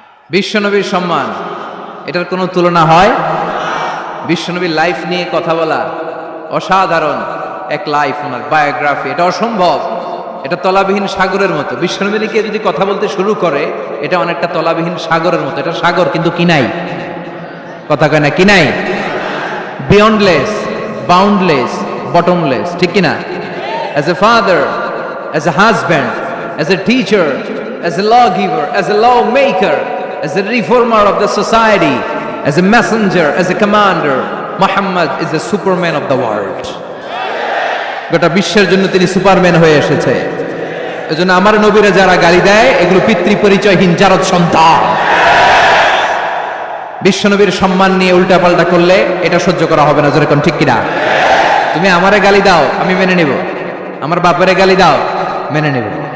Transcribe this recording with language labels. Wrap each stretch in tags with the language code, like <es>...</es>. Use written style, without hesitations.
<bn>বিশ্বনবীর সম্মান, এটার কোনো তুলনা হয়? বিশ্বনবীর লাইফ নিয়ে কথা বলা, অসাধারণ এক লাইফ, ওনার বায়োগ্রাফি, এটা অসম্ভব। এটা তলাবিহীন সাগরের মতো। বিশ্বনবীকে যদি কথা বলতে শুরু করে, এটা অনেকটা তলাবিহীন সাগরের মতো। এটা সাগর কিন্তু কি নাই? কথা কয় না, কি নাই?</bn> <en>beyondless, boundless, bottomless,</en> <bn>ঠিক কিনা?</bn> <en>As a father, as a husband, as a teacher, as a law giver, as a law maker, as a reformer of the society, as a messenger, as a commander, Muhammad is the superman of the world.</en> <bn>গোটা বিশ্বের জন্য তিনি Superman হয়ে এসেছে। এজন্য আমার নবীরা যারা গালি দেয়, এগুলো পিতৃ পরিচয়হীন জারদ সন্তান। বিশ্বনবীর সম্মান নিয়ে উল্টাপাল্টা করলে এটা সহ্য করা হবে না, যেরকম ঠিক কিনা? তুমি আমারে গালি দাও, আমি মেনে নিব। আমার বাপের গালি দাও, মেনে নিব।</bn>